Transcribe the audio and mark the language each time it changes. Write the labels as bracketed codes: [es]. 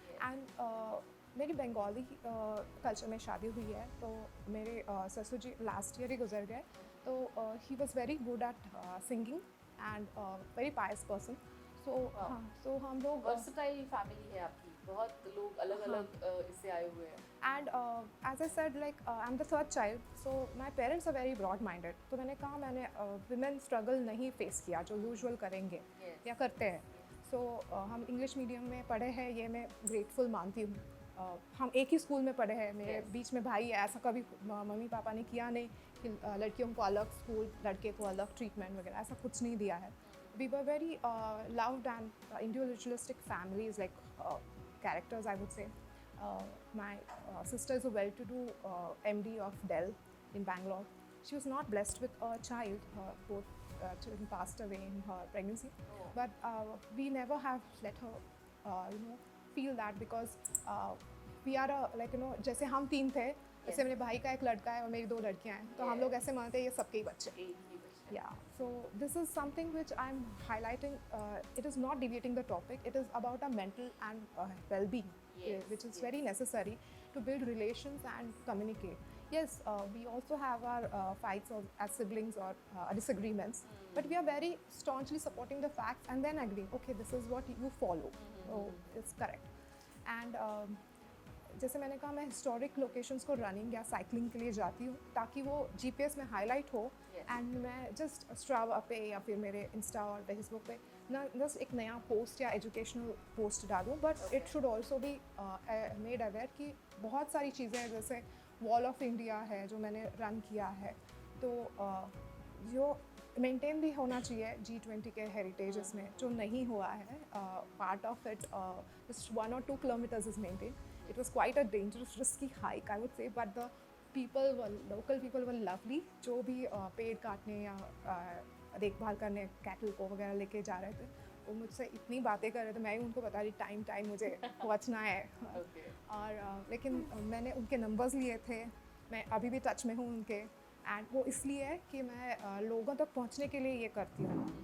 [hi] And मेरी Bengali culture में शादी हुई है, तो मेरे ससुर जी लास्ट ईयर ही गुजर गए. [en] तो he was very good at singing and very pious person. [hi] सो हाँ, सो हम लोग वर्सटाइल फैमिली है आपकी. बहुत लोग अलग अलग इससे आए हुए हैं. [en] And as I said, like I'm the third child, so my parents are very broad-minded. [hi] तो मैंने कहा मैंने women struggle नहीं face किया जो usual करेंगे [en] Yes. [hi] या करते हैं. So हम इंग्लिश मीडियम में पढ़े हैं, ये मैं ग्रेटफुल मानती हूँ. हम एक ही स्कूल में पढ़े हैं, मेरे [en] Yes. [hi] बीच में भाई है, ऐसा कभी मम्मी पापा ने किया नहीं कि लड़कियों को अलग स्कूल, लड़के को अलग ट्रीटमेंट वगैरह, ऐसा कुछ नहीं दिया है. [en] We were very loved and individualistic families, like characters, I would say. My sister is a well-to-do MD of Dell in Bangalore. She was not blessed with a child. Both children passed away in her pregnancy. Oh. But we never have let her, feel that because we are [hi] जैसे हम तीन थे, जैसे मेरे भाई का एक लड़का है और मेरी दो लड़कियां हैं, तो हम लोग ऐसे मानते हैं ये सबके ही बच्चे. एक ही बच्चा. [en] Yeah, so this is something which I'm highlighting. It is not deviating the topic. It is about our mental and well-being, Yes, which is yes. very necessary to build relations and communicate. Yes, we also have our fights or as siblings or disagreements, but we are very staunchly supporting the facts and then agreeing. Okay, this is what you follow. So it's correct. [hi] And जैसे मैंने कहा मैं historic locations को running या cycling के लिए जाती हूँ ताकि वो जीपीएस में हाईलाइट हो. [en] Yes. [hi] एंड मैं जस्ट स्ट्रावा पे या फिर मेरे इंस्टा और फेसबुक पे ना जस्ट एक नया पोस्ट या एजुकेशनल पोस्ट डालूँ, [en] but it should also be made aware [hi] कि बहुत सारी चीज़ें हैं, जैसे वॉल ऑफ इंडिया है जो मैंने रन किया है, तो जो मेंटेन भी होना चाहिए G20 के हेरिटेजेस में, जो नहीं हुआ है. [en] Part of it just 1 or 2 kilometers is maintained. It was quite a dangerous, risky hike, I would say, but the local people were lovely. [hi] जो भी पेड़ काटने या देखभाल करने कैटल को वगैरह लेके जा रहे थे, वो मुझसे इतनी बातें कर रहे थे, मैं ही उनको बता रही टाइम मुझे पहुंचना है. [en] Okay. [hi] और लेकिन मैंने उनके नंबर्स लिए थे, मैं अभी भी टच में हूँ उनके. एंड वो इसलिए है कि मैं लोगों तक पहुंचने के लिए ये करती हूँ.